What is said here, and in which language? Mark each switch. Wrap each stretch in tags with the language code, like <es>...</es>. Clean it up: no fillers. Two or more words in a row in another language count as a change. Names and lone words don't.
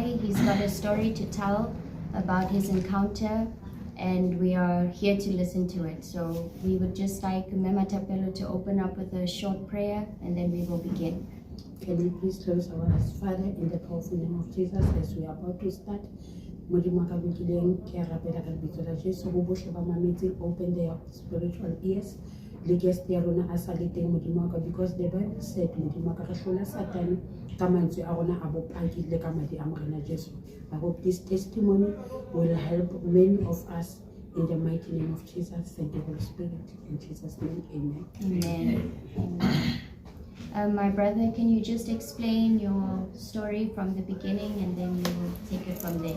<en>He's got a story to tell about his encounter, and we are here to listen to it. So we would just like Mema Tapelo to open up with a short prayer, and then we will begin. Can we please close our eyes, Father, in the powerful name of Jesus, as we are about to start.</en> <tn>Modimo ka bukileng ke rapela ka lebitso la Jesu go bohle ba mametse,</tn> <en>open their spiritual ears.</en> <tn>Le guest ya rona a sa le teng Modimo ka,</tn> <en>because the Bible said</en> <tn>Modimo ka re hlola Satan ka mantswe a rona a bopaki le ka madi a morena Jesu.</tn> <en>I hope this testimony will help many of us in the mighty name of Jesus. Thank you, Holy Spirit. In Jesus' name, amen. Amen. Amen. My brother, can you just explain your story from the beginning, and then we will take it from there?</en>